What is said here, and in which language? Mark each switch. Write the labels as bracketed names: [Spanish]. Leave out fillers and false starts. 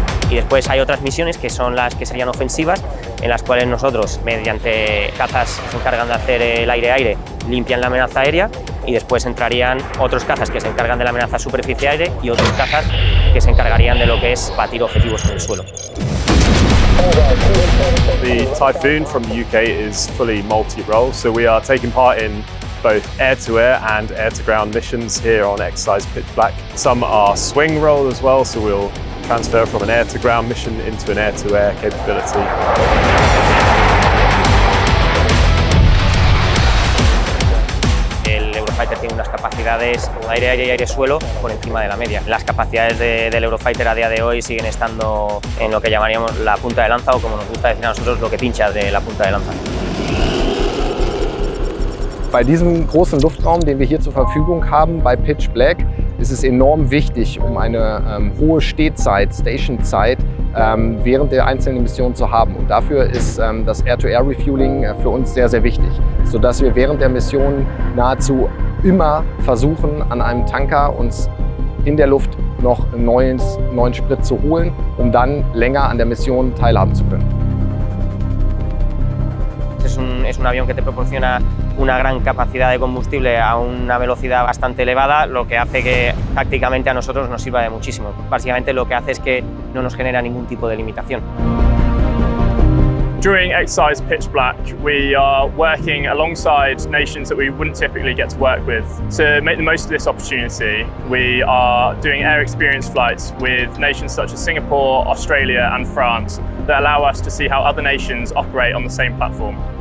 [Spanish] Y después hay otras misiones que son las que serían ofensivas, en las cuales nosotros, mediante cazas que se encargan de hacer el aire-aire, limpian la amenaza aérea y después entrarían otros cazas que se encargan de la amenaza superficie-aire y otros cazas que se encargarían de lo que es batir objetivos en el suelo. [English] The Typhoon from the UK is fully multi-role, so we are taking part in both air-to-air and air-to-ground missions here on exercise Pitch Black. Some are swing role as well, so we'll transfer from an air-to-ground mission into an air-to-air capability. [Spanish] El Eurofighter tiene unas capacidades aire-aire y aire-suelo por encima de la media. Las capacidades del Eurofighter a día de hoy siguen estando en lo que llamaríamos la punta de lanza o, como nos gusta decir a nosotros, lo que pincha de la punta de lanza. [German] Bei diesem großen Luftraum, den wir hier zur Verfügung haben, bei Pitch Black, ist es enorm wichtig, um eine hohe Stehzeit, Stationzeit während der einzelnen Missionen zu haben. Und dafür ist das Air-to-Air-Refueling für uns sehr, sehr wichtig, sodass wir während der Mission nahezu immer versuchen, an einem Tanker uns in der Luft noch einen neuen Sprit zu holen, um dann länger an der Mission teilhaben zu können. [Spanish] Es un avión que te proporciona una gran capacidad de combustible a una velocidad bastante elevada, lo que hace que tácticamente a nosotros nos sirva de muchísimo. Básicamente lo que hace es que no nos genera ningún tipo de limitación. [English] During exercise Pitch Black, we are working alongside nations that we wouldn't typically get to work with. To make the most of this opportunity, we are doing air experience flights with nations such as Singapore, Australia and France that allow us to see how other nations operate on the same platform.